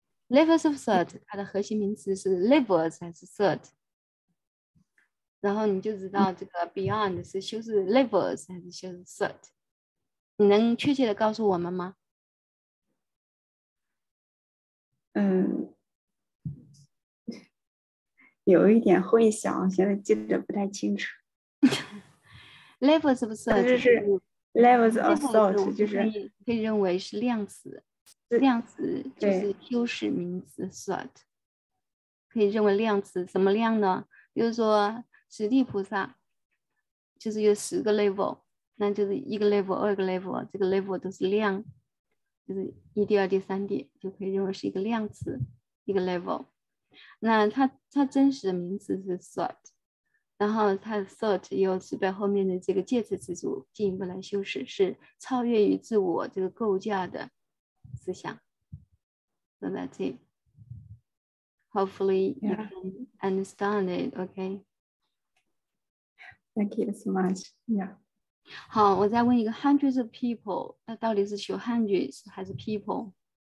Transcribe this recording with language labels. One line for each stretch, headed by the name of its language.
English: Levels of thought，
Chinese: 它的核心名词是 levels 还是 thought？然后你就知道这个 beyond 是修饰 levels 还是修饰 thought？你能确切的告诉我们吗？有一点混淆，现在记得不太清楚。
English: Levels of thought
Chinese: 就是
English: levels of thought
Chinese: 就是可以认为是量词，量词就是修饰名词 thought， 可以认为量词什么量呢？比如说十地菩萨，就是有10个 level， 那就是1个 level、2个 level， 这个 level 都是量，就是1地、2地、3地，就可以认为是一个量词，一个 level。那它真实的名词是 thought， 然后它的 thought 又是在后面的这个介词词组进一步来修饰，是超越于自我这个构架的思想。
English: So that's it. Hopefully you can understand it, okay? Thank you so much. Yeah.
Chinese: 好，我再问一个
English: hundreds of people，
Chinese: 那到底是修 hundreds 还是 people？